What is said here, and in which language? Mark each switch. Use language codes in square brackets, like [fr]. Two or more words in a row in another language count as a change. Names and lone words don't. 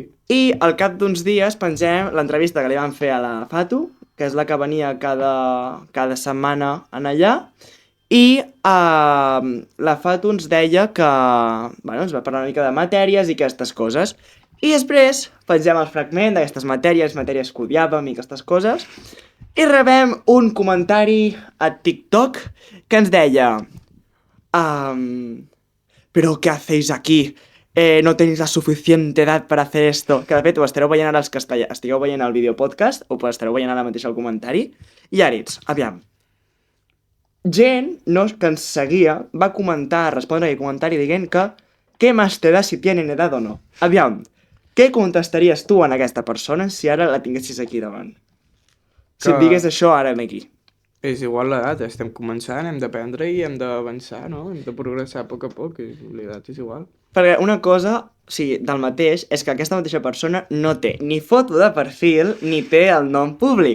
[ca] I al cap d'uns dies pengem l'entrevista que li vam fer a la Fatu, que és la que venia cada setmana en allà, i la Fatu ens deia que, bueno, ens va parlar una mica de matèries i aquestes coses. I després pengem el fragment d'aquestes matèries que odiàvem i aquestes coses, i rebem un comentari a TikTok que ens deia «Però què [es] hacéis aquí? No tenéis la suficiente edad para hacer esto». [ca] Que de fet ho estareu veient ara els que estigueu veient el videopodcast o estareu veient ara mateix el comentari. I Aritz, aviam. Gent que ens seguia va comentar, respondre aquell comentari dient que «Què [es] más te da si tienen edad o no?» [ca] Aviam, què contestaries tu a aquesta persona si ara la tinguessis aquí davant? Si et digués això ara aquí. És igual l'edat, estem començant, hem d'aprendre i hem d'avançar, no? Hem de progressar a poc a poc, i l'edat és igual. Perquè una cosa, del mateix, és que aquesta mateixa persona no té ni foto de perfil ni té el nom públic.